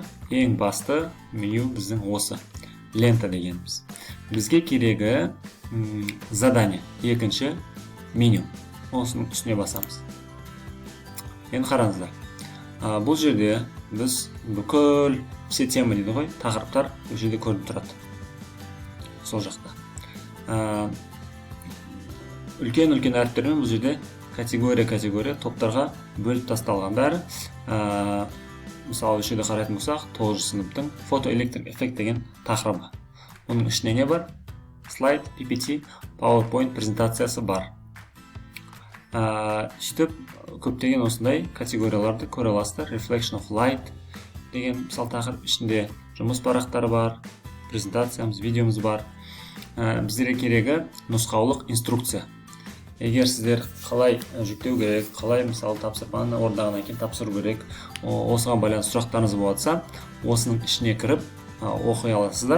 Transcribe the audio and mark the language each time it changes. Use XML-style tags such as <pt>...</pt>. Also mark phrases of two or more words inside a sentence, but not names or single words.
<kk>Ең басты меню біздің осы. Лента дегеніміз. Бізге керегі задание. Екінші меню. Осының үстіне басамыз. Енді қараңыздар. Бұл жерде біз бүкіл</kk> <ru>все темы</ru> <kk>дейді ғой, тақырыптар бұл жерде көрініп тұрады. Сол жақта. Үлкен-үлкен әріптермен бұл жерде категория топтарға бөліп тасталғандар. Мысалы, осы жерде қарайтын болсақ, 9 сыныптың фотоэлектрик эффект деген тақырыбы. Оның ішіне не бар? Слайд, PPT, PowerPoint презентациясы бар. Сөйтіп, көптеген осындай категорияларды көре аласыздар.</kk> <en>Reflection of light</en> <kk>деген мысал тақырып, ішінде жұмыс парақтары бар, презентациямыз, видеомыз бар. Біздерге керегі нұсқаулық, инструкция. Егер сіздер қалай жүктеу керек, қалай мысалы тапсырманы орындағаннан кейін тапсыру керек, осыған байланысты сұрақтарыңыз болса, осының ішіне кіріп оқи аласыздар.</kk>